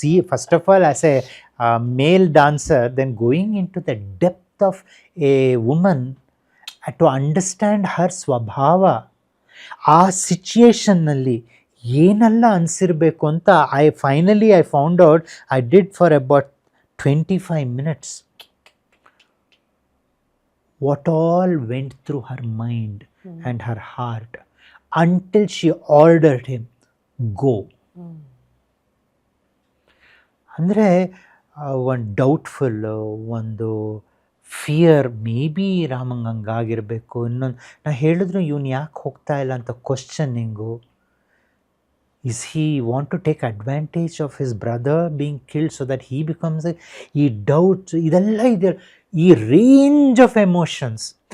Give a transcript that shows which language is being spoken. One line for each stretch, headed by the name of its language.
English: first of all as a male dancer, then going into the depth of a woman to understand her ಸ್ವಭಾವ,
Kannada: ಆ ಸಿಚುಯೇಷನ್ನಲ್ಲಿ ಏನೆಲ್ಲ ಅನಿಸಿರ್ಬೇಕು ಅಂತ
English: I found out. I did for about 25 minutes what all went through her mind and her heart until she ordered him go.
Kannada: ಅಂದರೆ ಒಂದು doubtful, ಒಂದು fear, may be ರಾಮಂಗೆ ಹಂಗಾಗಿರಬೇಕು. ಇನ್ನೊಂದು ನಾ ಹೇಳಿದ್ರು ಇವನು ಯಾಕೆ ಹೋಗ್ತಾ ಇಲ್ಲ ಅಂತ
English: Questioning. Is he want to take advantage of his brother being killed so that he becomes ಈ doubts,
Kannada: ಇದೆಲ್ಲ ಇದೆ,
English: ಈ range of emotions.